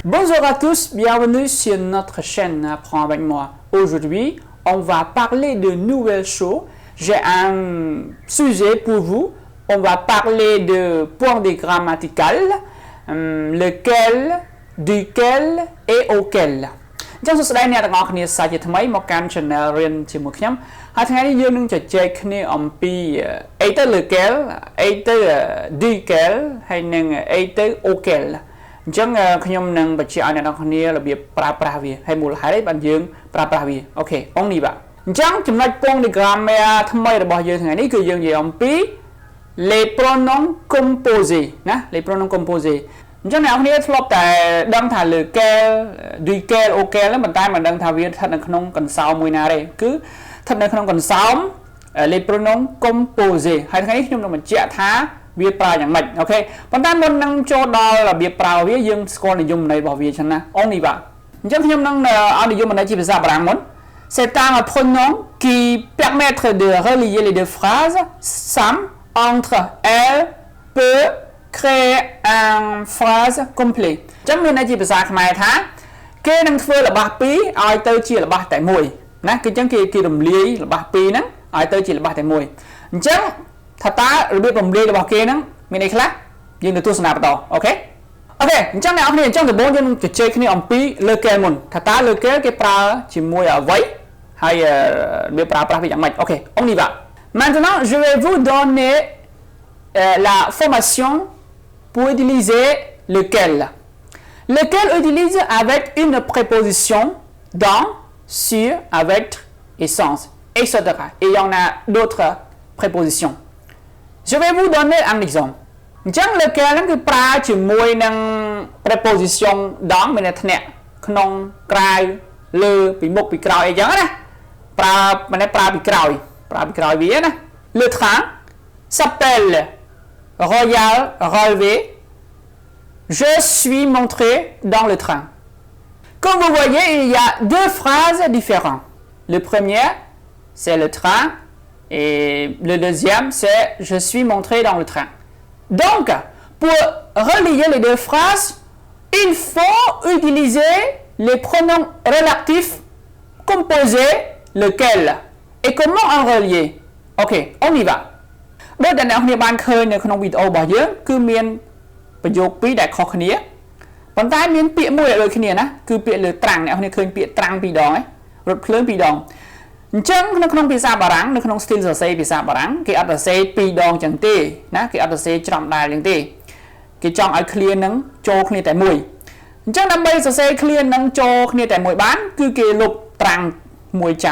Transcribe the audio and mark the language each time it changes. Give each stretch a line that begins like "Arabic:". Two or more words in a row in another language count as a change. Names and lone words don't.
French: Bonjour à tous, bienvenue sur notre chaîne Apprends avec moi. Aujourd'hui, on va parler de nouvelles choses. J'ai un sujet pour vous. On va parler de points grammaticales, lequel, duquel et auquel.
Khmer: ចឹងសួស្តីអ្នកទាំងអស់គ្នាសាជាថ្មីមកកាន់ channel រៀនជាមួយខ្ញុំហើយថ្ងៃនេះយើងនឹងជជែកគ្នាអំពីអីទៅ lequel អីទៅ duquel ហើយនឹងអីទៅ auquel អញ្ចឹងខ្ញុំនឹងបញ្ជាក់ឲ្យអ្នកទាំងអស់គ្នារបៀបប្រើប្រាស់វាហើយមូលហេតុអីបានយើងប្រើប្រាស់វាអូខេអងនេះបាទអញ្ចឹងចំណុចពង grammar ថ្មីរបស់យើងថ្ងៃនេះគឺយើងនិយាយអំពី
French: les pronoms composés
Khmer: ណា
French: les pronoms composés
Khmer: អញ្ចឹងអ្នកនរគ្នាធ្លាប់តែដឹងថា
French: lequel duquel auquel
Khmer: ហ្នឹងប៉ុន្តែមិនដឹងថាវាស្ថិតនៅក្នុងកន្សោមមួយណាទេគឺស្ថិតនៅក្នុងកន្សោម les pronoms composés ហើយ ថ្ងៃនេះខ្ញុំនឹងបញ្ជាក់ថាវាប្រើយ៉ាងម៉េចអូខេប៉ុន្តែមុននឹងចូលដល់របៀបប្រើវាយើងស្គាល់និយមន័យរបស់វាចឹងណាអងនេះបាទអញ្ចឹងខ្ញុំនឹងឲ្យនិយមន័យ ជាភាសាបារាំងមុន
French: c'est un pronom qui permet de relier les deux phrases some entre elles peut créer une phrase complète
Khmer: អញ្ចឹងមានន័យជាភាសាខ្មែរ ថាគេនឹងធ្វើរបស់ពីរឲ្យទៅជារបស់តែមួយណាគឺអញ្ចឹងគេរំលាយរបស់ពីរហ្នឹងឲ្យទៅជារបស់តែមួយអញ្ចឹងថាតើរបៀបរំលាយរបស់គេហ្នឹងមានអីខ្លះយើងទៅទស្សនាបន្តអូខេអញ្ចឹងអ្នកនរគ្នាអញ្ចឹងដំបូងយើងនឹងជជែកគ្នាអំពី lequel មុនថាតើ lequel គេប្រើជាមួយអ្វីហើយវាប្រើប្រាស់វាយ៉ាងម៉េចអូខេអងនេះបាទ
French: Maintenant je vais vous donner la formation pour utiliser lequel. Lequel utilise avec une préposition dans, sur, avec et sans, etc. Et il y en a d'autres prépositions. Je vais vous donner un exemple.
Khmer: អញ្ចឹង lequel ហ្នឹងគឺប្រើជាមួយនឹង préposition dans មានន័យថាក្នុងក្រៅលើពីមុខពីក្រោយអីចឹងណាប្រើពីក្រោយវាណា
French: Le train s'appelle Royal Railway. Je suis montré dans le train. Comme vous voyez, il y a deux phrases différentes. Le premier, c'est le train. Et le deuxième, c'est je suis montré dans le train. Donc, pour relier les deux phrases, il faut utiliser les pronoms relatifs composés, lequel. Et comment en relier? Ok, on y va.
Khmer: ដូចដែលអ្នកនរបានឃើញនៅក្នុងវីដេអូរបស់យើងគឺមានប្រយោគពីរដែលខុសគ្នាប៉ុន្តែមានពាក្យមួយដែលដូចគ្នាណាគឺពាក្យលើត្រាំងអ្នកនរឃើញពាក្យត្រាំងពីរដងឯងរថភ្លើងពីរដងអញ្ចឹងនៅក្នុងភាសាបារាំងនៅក្នុង style សរសេរភាសាបារាំងគេអត់សរសេរពីរដងចឹងទេណាគេអត់សរសេរច្រំដាល់ចឹងទេគេចង់ឲ្យ clear នឹងចូលគ្នាតែមួយអញ្ចឹងដើម្បីសរសេរ clear នឹងចូលគ្នាតែមួយបានគឺគេលុបត្រាំងមួយចោ